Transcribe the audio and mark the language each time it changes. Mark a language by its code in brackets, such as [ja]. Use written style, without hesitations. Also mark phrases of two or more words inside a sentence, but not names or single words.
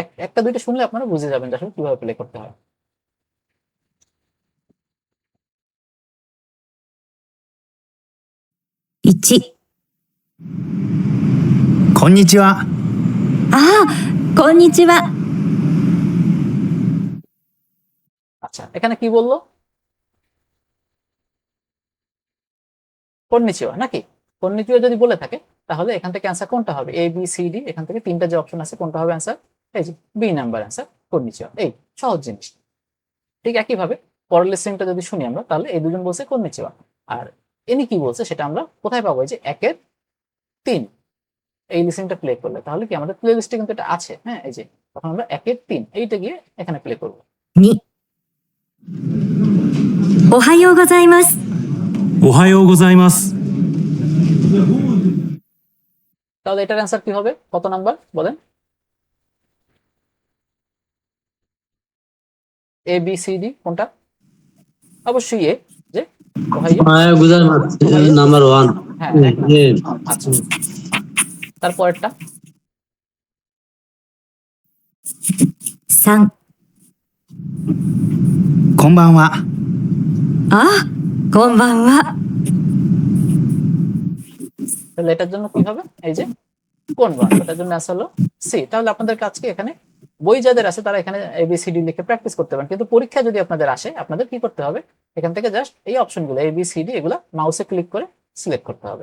[bn] একটা দুইটা শুনলে আপনারা বুঝে যাবেন যে আসলে কিভাবে প্লে করতে হয়। 1、 [ja] こんにちは。ああ、こんにちは。 [bn] আচ্ছা, এখানে কি বললো, কন্নিচিওয়া নাকি? কন্নিচিওয়া যদি বলে থাকে তাহলে এখান থেকে অ্যান্সার কোনটা হবে, এ বি সি ডি, এখান থেকে তিনটা যে অপশন আছে কোনটা হবে অ্যান্সার, এই যে [en] B number answer [bn] কন্নিচিওয়া। এই সহজ জিনিস। ঠিক একইভাবে পরের লিসেনটা যদি শুনি আমরা, তাহলে এই দুজন বলছে কন্নিচিওয়া, আর ইনি কি বলছে সেটা আমরা কোথায় পাবো, এই যে 1-3 এই লিসেনটা প্লে করলে, তাহলে কি আমাদের [en] play list [bn] কিন্তু এটা আছে, হ্যাঁ এই যে তখন আমরা 1-3 এইটা গিয়ে এখানে প্লে করবো। 2、 [ja] おはようございます。おはようございます。 [bn] তাহলে এটার অ্যান্সার কি হবে, কত নাম্বার বলেন, এ বি সি ডি কোনটা, অবশ্যই এ, যে ওহাইও। [ja] おはよう ございます নাম্বার 1। [bn] হ্যাঁ এক নাম্বার। আচ্ছা তারপরেরটা 3、 [ja] こんばんは。あ、こんばんは。 [bn] তাহলে এটার জন্য কি হবে, এই যে কোন বার, এটার জন্য অ্যান্সার হলো সি। তাহলে আপনাদের কাছে এখানে বই যাদের আছে তারা এখানে এবিসিডি লিখে প্র্যাকটিস করতে পারেন, কিন্তু পরীক্ষা যদি আপনাদের আসে আপনাদের কি করতে হবে, এখান থেকে জাস্ট এই অপশনগুলো এবিসিডি এগুলো [en] mouse click [bn] করে সিলেক্ট করতে হবে।